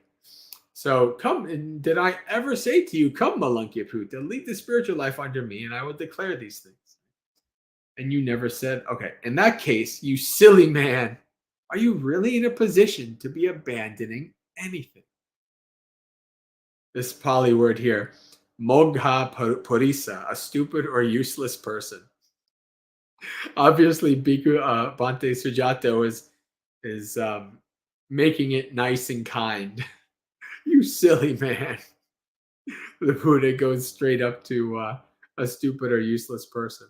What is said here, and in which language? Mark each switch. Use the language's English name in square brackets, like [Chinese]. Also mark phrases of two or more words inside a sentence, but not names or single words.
[English] So come, and did I ever say to you, come, Malunkya Putta, lead the spiritual life under me, and I will declare these things? And you never said, okay, in that case, you silly man, are you really in a position to be abandoning anything? This Pali word here, [Pali] mogha purisa, [English] a stupid or useless person. Obviously, Bhikkhu Bhante Sujato is making it nice and kind. You silly man. The Buddha goes straight up to a stupid or useless person.